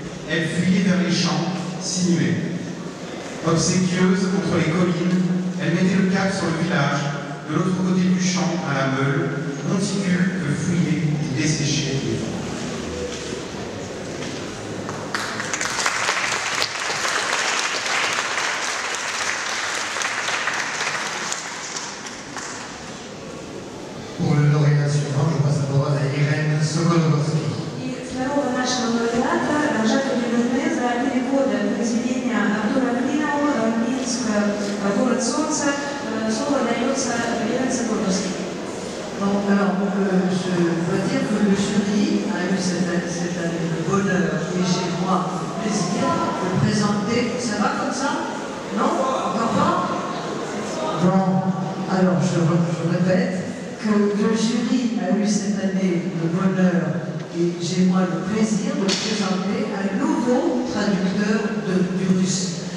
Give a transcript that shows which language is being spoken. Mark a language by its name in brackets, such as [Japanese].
[French] Elle fuyait vers les champs, sinuée. Obséquieuse contre les collines, elle mettait le cap sur le village, de l'autre côté du champ à la Meule, monticule que fouillaient et desséchaient les vents. Pour le lauréat suivant, je passe la parole à Irène Sokolowski. [Russian] И второго нашего лауреата Жака Дюберне за переводом произведения Артура Клинова «Минск. Город солнца» слово дается Ирène Sokolowski. [French] Bon, alors, je dois dire que le jury a eu cette année le bonheur et chez moi le plaisir de présenter. Ça va comme ça? Non? Encore pas? Bon, alors je répète que le jury a eu cette année le bonheur et j'ai moi le plaisir de présenter un nouveau traducteur du russe.